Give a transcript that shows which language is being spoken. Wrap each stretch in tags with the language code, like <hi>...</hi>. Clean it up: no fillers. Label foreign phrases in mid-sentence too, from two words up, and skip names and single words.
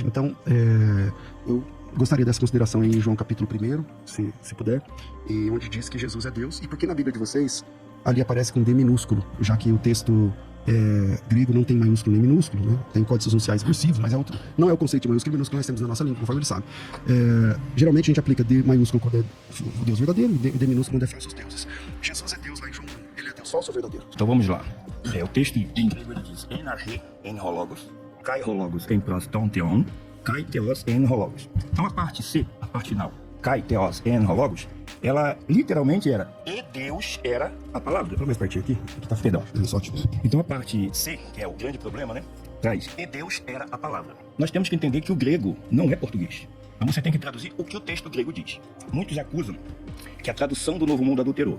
<pt>Então, eu gostaria dessa consideração em João capítulo 1, se puder, e onde diz que Jesus é Deus, e porque na Bíblia de vocês, ali aparece com D minúsculo, já que o texto grego não tem maiúsculo nem minúsculo, né? Tem códigos sociais cursivos, mas não é o conceito de maiúsculo e minúsculo que nós temos na nossa língua, conforme ele sabe. Geralmente a gente aplica D maiúsculo quando é o Deus verdadeiro, e D minúsculo quando é falsos deuses. Jesus é Deus lá em João 1, ele é Deus falso ou verdadeiro? Então vamos lá. O texto em grego ele diz</pt> <el>ἐν ἀρχῇ ἦν ὁ λόγος, καὶ ὁ λόγος ἦν πρὸς τὸν θεόν, καὶ θεὸς ἦν ὁ λόγος.</el> <pt>Então a parte C, a parte final,</pt> <el>καὶ θεὸς ἦν ὁ λόγος,</el> <pt>ela literalmente era e Deus era a palavra. Vou mais pertinho aqui tá Perdão. só tipo. Então a parte C, que é o grande problema, né? Traz e Deus era a palavra. Nós temos que entender que o grego não é português. Então você tem que traduzir o que o texto grego diz. Muitos acusam que a tradução do Novo Mundo adulterou.</pt>